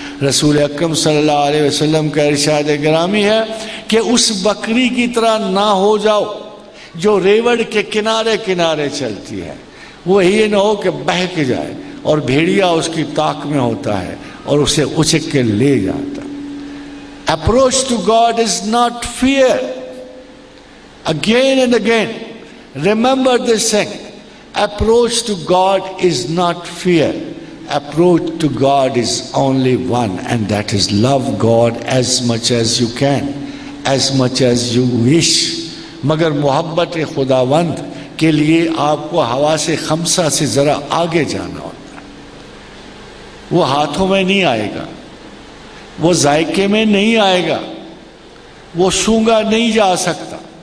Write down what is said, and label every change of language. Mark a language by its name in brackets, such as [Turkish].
[Urdu] رسول اکرم صلی اللہ علیہ وسلم کا ارشاد گرامی ہے کہ اس بکری کی طرح نہ ہو جاؤ جو ریوڑ کے کنارے کنارے چلتی ہے. وہ یہ نہ ہو کہ بہک جائے اور بھیڑیا اس کی طاق میں ہوتا ہے اور اسے اچک کے لے جاتا. [English] Approach to God is not fear. Again and again, remember this thing. Approach to God is not fear. Approach to God is only one, and that is love God as much as you can, as much as you wish. [Urdu] مگر محبت خداوند کے لیے آپ کو حواس خمسہ سے ذرا آگے جانا ہوتا ہے. وہ ہاتھوں میں نہیں آئے گا، وہ ذائقے میں نہیں آئے گا، وہ سونگا نہیں جا سکتا.